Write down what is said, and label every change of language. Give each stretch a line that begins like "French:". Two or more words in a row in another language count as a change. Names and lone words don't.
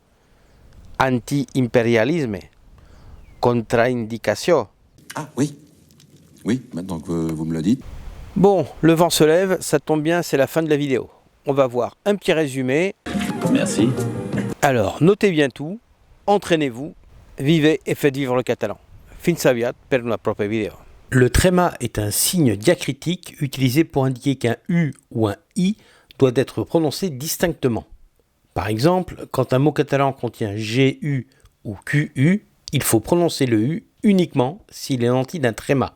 French: Anti-impérialisme, contre-indication. Ah oui, oui, maintenant que vous me le dites. Bon, le vent se lève, ça tombe bien, c'est la fin de la vidéo. On va voir un petit résumé. Merci. Alors, notez bien tout, entraînez-vous, vivez et faites vivre le catalan.
Catalan: Fins aviat per una propria vidéo.
French: Le tréma est un signe diacritique utilisé pour indiquer qu'un U ou un I doit être prononcé distinctement. Par exemple, quand un mot catalan contient GU ou QU, il faut prononcer le U uniquement s'il est nanti d'un tréma.